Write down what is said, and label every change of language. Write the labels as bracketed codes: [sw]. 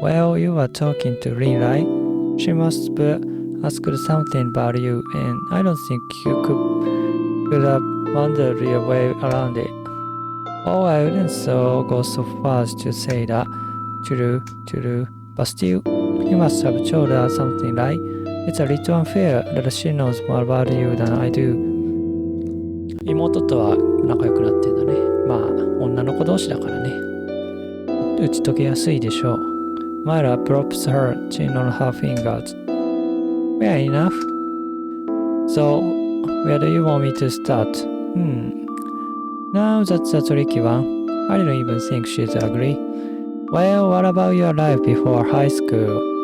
[en] Well, you were talking to Rin, right? She must have asked something about you, and I don't think you could have wandered your way around it. Oh, I wouldn't go so far as to say that. True. But still, you must have told her something, right? It's a little unfair that she knows more about you than I do. [ja] 妹とは仲良くなってんだね。まあ、女の子同士だからね。打ち解けやすいでしょう。 [en] Myra props her chin on her fingers. Fair enough. So, where do you want me to start? Now that's a tricky one. I don't even think she's ugly. Well, what about your life before high school?